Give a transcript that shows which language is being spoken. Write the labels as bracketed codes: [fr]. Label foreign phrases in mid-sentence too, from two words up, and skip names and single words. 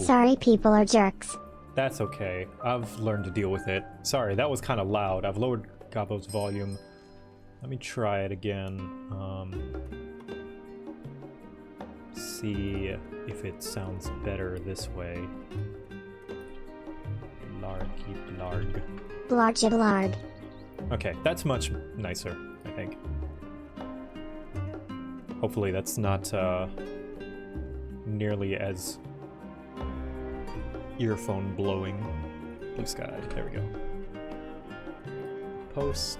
[en] Sorry people are jerks. That's okay. I've learned to deal with it. Sorry, that was kind of loud. I've lowered Gabo's volume. Let me try it again. See if it sounds better this way. Blargy blarg. Blargy blarg. Okay, that's much nicer, I think. Hopefully that's not nearly as earphone blowing. Blue sky, there we go. Post.